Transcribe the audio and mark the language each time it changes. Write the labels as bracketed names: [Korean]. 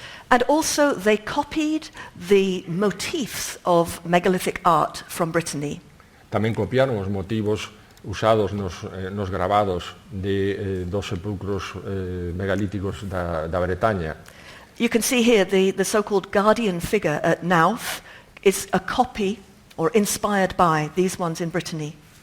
[English] And also they copied the motifs of megalithic art from Brittany. [Galician] Tamén copiaron os motivos usados nos grabados dos sepulcros megalíticos da Bretaña. [English] You can see here the so-called guardian figure at Nauf is a copy or inspired by these ones in Brittany.